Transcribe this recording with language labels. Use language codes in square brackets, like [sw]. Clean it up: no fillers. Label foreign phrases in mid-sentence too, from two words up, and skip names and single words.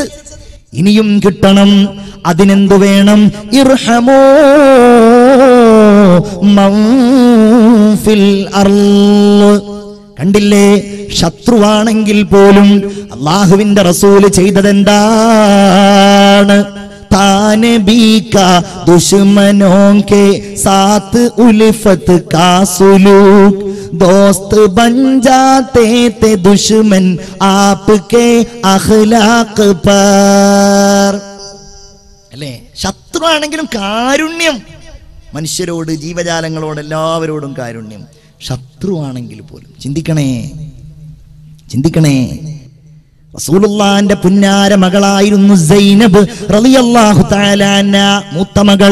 [ml] ഇനിയും കിട്ടണം. അതിനെന്തു വേണം? [ar] ارحموا من في الأرض. [ml] കണ്ടില്ലേ, ശത്രുവാണെങ്കിൽ പോലും അല്ലാഹുവിന്റെ റസൂല് ചെയ്തതെന്താണ്? താനെ ബീകാ [ur] دشمنوں کے ساتھ الفت کا سلوک دوست بن جاتے تھے دشمن آپ کے اخلاق پر. [ml] അല്ലേ, ശത്രുവാണെങ്കിലും കാരുണ്യം, മനുഷ്യരോട്, ജീവജാലങ്ങളോട്, എല്ലാവരോടും കാരുണ്യം. ശത്രുവാണെങ്കിൽ പോലും ചിന്തിക്കണേ. റസൂലുള്ളാഹിന്റെ പുന്നാര മകളായിരുന്നു സൈനബ് [ar] رضي الله تعالى عنها, [ml] മൂത്ത മകൾ.